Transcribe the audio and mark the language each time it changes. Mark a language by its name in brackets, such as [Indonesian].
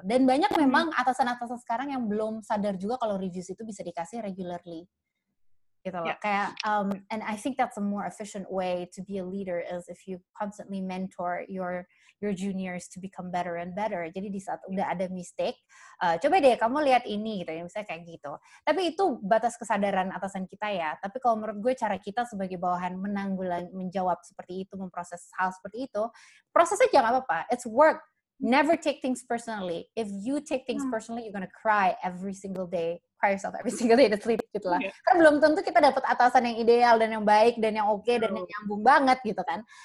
[Indonesian] Dan banyak memang atasan-atasan sekarang yang belum sadar juga kalau reviews itu bisa dikasih regularly. Gitu loh. [English] Kayak and I think that's a more efficient way to be a leader is if you constantly mentor your juniors to become better and better. [Indonesian] Jadi di saat udah ada mistake, coba deh kamu lihat ini gitu ya, misalnya kayak gitu. Tapi itu batas kesadaran atasan kita ya. Tapi kalau menurut gue cara kita sebagai bawahan menjawab seperti itu, memproses hal seperti itu, prosesnya jangan apa-apa. [English] It's work. Never take things personally. If you take things personally, you're gonna cry every single day. Cry yourself every single day to sleep [Indonesian] gitu lah. Kan belum tentu kita dapat atasan yang ideal dan yang baik dan yang oke dan yang nyambung banget gitu kan.